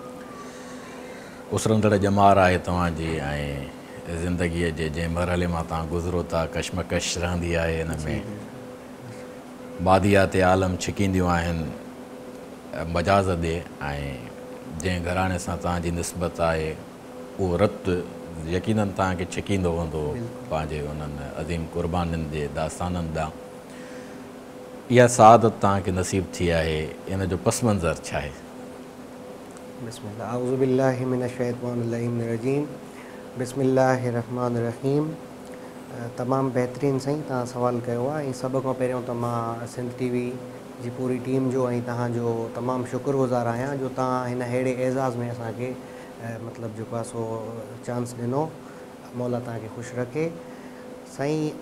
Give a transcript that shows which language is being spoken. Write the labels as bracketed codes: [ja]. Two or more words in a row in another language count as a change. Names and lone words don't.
[sd] उसरंदड़ ॼमार आहे तव्हांजी ऐं ज़िंदगीअ जे जंहिं मरहले मां तव्हां गुज़रो था, कशमकश रहंदी आहे हिन में, बादियात आलम छिकींदियूं आहिनि मजाज़ ॾे, ऐं जंहिं घराणे सां तव्हांजी निस्बत आहे उहो रतु यकीनन तव्हांखे छिकींदो हूंदो पंहिंजे उन्हनि अज़ीम क़ुर्बानीनि जे दास्ताननि ॾांहुं। इहा सआदत तव्हांखे नसीब थी आहे, इन जो पस मंज़र छा आहे? [ar] بسم الله، أعوذ بالله من الشيطان الرجيم، بسم الله الرحمن الرحيم. [sd] तमामु बहितरीनु साईं तव्हां सवाल कयो आहे। ऐं सभ खां पहिरियों त मां सिंध टीवी जी पूरी टीम जो ऐं तव्हांजो तमामु शुक्रगुज़ार आहियां जो तव्हां हिन अहिड़े एज़ाज़ में असांखे मतिलबु जेको आहे सो चांस ॾिनो। मौला तव्हांखे ख़ुशि रखे साईं।